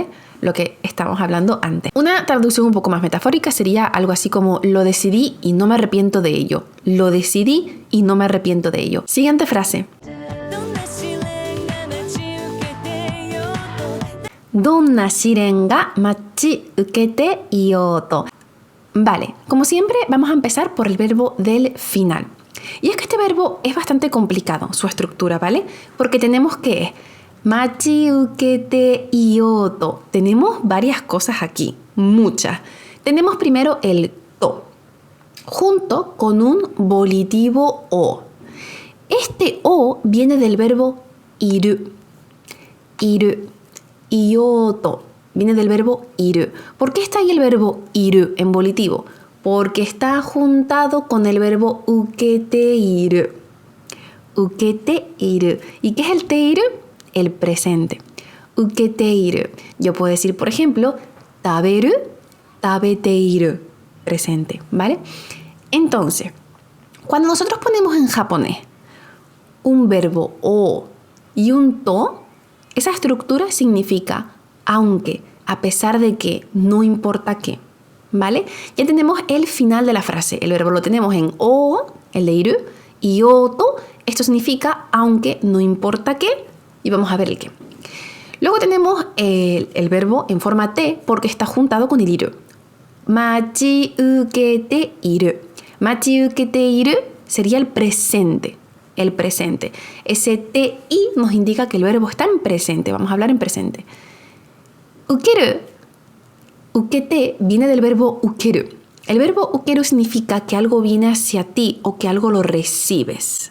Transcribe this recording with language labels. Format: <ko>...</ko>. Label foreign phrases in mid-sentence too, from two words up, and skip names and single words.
<es>Lo que estábamos hablando antes. Una traducción un poco más metafórica sería algo así como lo decidí y no me arrepiento de ello. Lo decidí y no me arrepiento de ello. Siguiente frase.</es> <ja>どんな試練が待ち受けていようと.</ja> <es>Vale, como siempre vamos a empezar por el verbo del final. Y es que este verbo es bastante complicado, su estructura, ¿vale? Porque tenemos que</es> <ja>待ち受けていようと.</ja> <es>Tenemos varias cosas aquí, muchas. Tenemos primero el to, junto con un volitivo o. Este o viene del verbo iru. Iru. Ioto viene del verbo iru. ¿Por qué está ahí el verbo iru en volitivo? Porque está juntado con el verbo</es> <ja>受けている. 受けている.</ja> <es>¿Y qué es el teiru? El presente. Uketeiru. Yo puedo decir, por ejemplo,</es> <ja>食べる、食べている.</ja> <es>Presente, ¿vale? Entonces, cuando nosotros ponemos en japonés un verbo o y un to, esa estructura significa aunque, a pesar de que, no importa qué, ¿vale? Ya tenemos el final de la frase. El verbo lo tenemos en o, el de iru, y oto. Esto significa aunque, no importa qué. Y vamos a ver el qué. Luego tenemos el verbo en forma te porque está juntado con el iru.</es> <ja>待ち受けている. 待ち受けている</ja> <es>sería el presente. El presente. Ese te i nos indica que el verbo está en presente. Vamos a hablar en presente. Ukeru. Ukete viene del verbo ukeru. El verbo ukeru significa que algo viene hacia ti o que algo lo recibes.</es>